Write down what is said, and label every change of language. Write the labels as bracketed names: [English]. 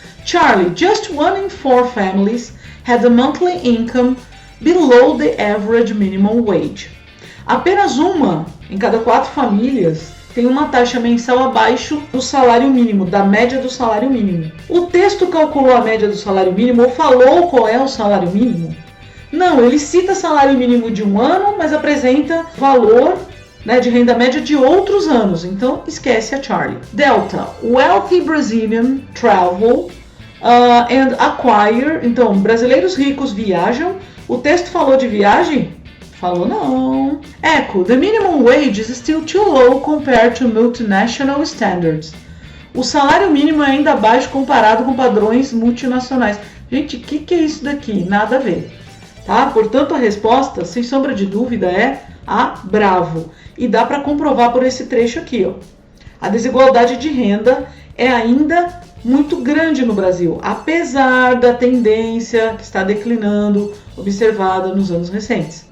[English] Charlie, just 1 in 4 families had a monthly income below the average minimum wage. [Portuguese] Apenas uma em cada 4 famílias tem uma taxa mensal abaixo do salário mínimo, da média do salário mínimo. O texto calculou a média do salário mínimo ou falou qual é o salário mínimo? Não, ele cita salário mínimo de um ano, mas apresenta valor, né, de renda média de outros anos. Então, esquece a Charlie. [English] Delta, wealthy Brazilian travel and acquire. [Portuguese] Então, brasileiros ricos viajam. O texto falou de viagem? Falou não. [English] Echo, the minimum wage is still too low compared to multinational standards. [Portuguese] O salário mínimo é ainda baixo comparado com padrões multinacionais. Gente, o que é isso daqui? Nada a ver. Tá? Portanto, a resposta, sem sombra de dúvida, é a bravo. E dá para comprovar por esse trecho aqui. Ó. A desigualdade de renda é ainda muito grande no Brasil, apesar da tendência que está declinando observada nos anos recentes.